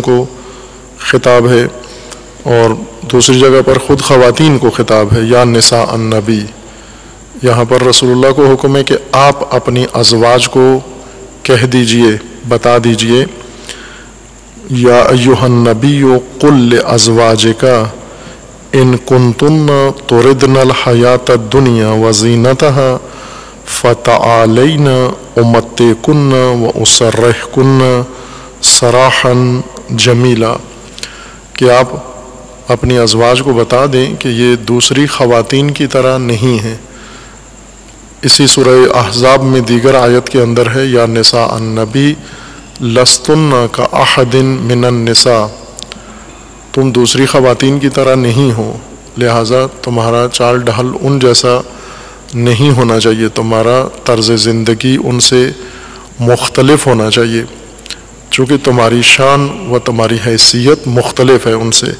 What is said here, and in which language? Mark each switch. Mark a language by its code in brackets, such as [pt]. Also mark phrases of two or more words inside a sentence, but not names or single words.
[ur] کو خطاب ہے، اور دوسری جگہ پر خود خواتین کو خطاب ہے، [ar] یا نساء النبی، [ur] یہاں پر رسول اللہ کو حکم ہے کہ آپ اپنی ازواج کو کہہ دیجئے، بتا دیجئے، [ar] یا ایھا النبی قل لازواجک ان کنتن تردن الحیاۃ الدنیا وزینتها فتعالین امتعکن واسرحکن سراحا جمیلا، [ur] کہ آپ اپنی ازواج کو بتا دیں کہ یہ دوسری خواتین کی طرح نہیں ہیں۔ اسی سورہ احزاب میں دیگر آیت کے اندر ہے، [ar] یا نساء النبی لستن کا احد من النساء، [ur] تم دوسری خواتین کی طرح نہیں ہو، لہٰذا تمہارا چال ڈھال ان جیسا نہیں ہونا چاہیے، تمہارا طرز زندگی ان سے مختلف ہونا چاہیے، چونکہ تمہاری شان و تمہاری حیثیت مختلف ہے ان سے۔